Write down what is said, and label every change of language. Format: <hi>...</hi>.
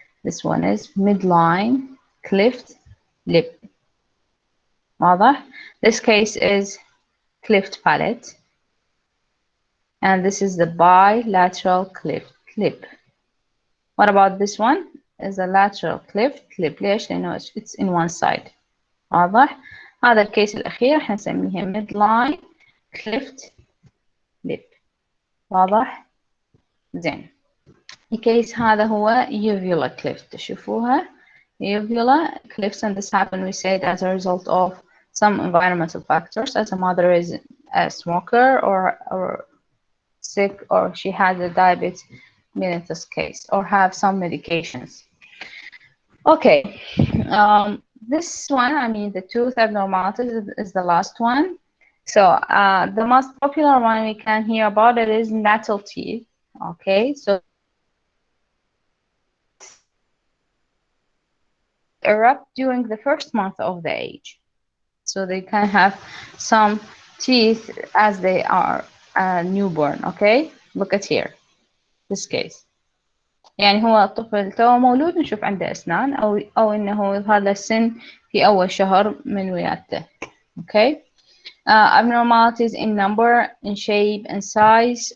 <en>This one is midline cleft lip.</en> <ar>واضح?</ar> <en>This case is cleft palate, and this is the bilateral cleft lip. What about this one? Is a lateral cleft lip.</en> <ar>ليش؟ لأنه</ar> <en>it's in one side.</en> <ar>واضح؟ هذا الكيس الأخير حنسميه</ar> <en>midline cleft lip.</en> <ar>واضح؟ زين. الكيس هذا هو uvula cleft. تشوفوها؟</ar> <en>Uvula clefts, and this happen, we said, as a result of some environmental factors, as a mother is a smoker or sick, or she has a diabetes mellitus case, or have some medications. Okay, this one, I mean the tooth abnormalities is the last one. So the most popular one we can hear about it is natal teeth. Okay, so erupt during the first month of the age. So they can have some teeth as they are newborn. Okay, look at here, this case.</en> <ar>يعني هو الطفل تو مولود نشوف عنده أسنان أو إنه هذا السن في أول شهر من ولادته.</ar> <en>Okay. Abnormalities in number, in shape, and size.</en>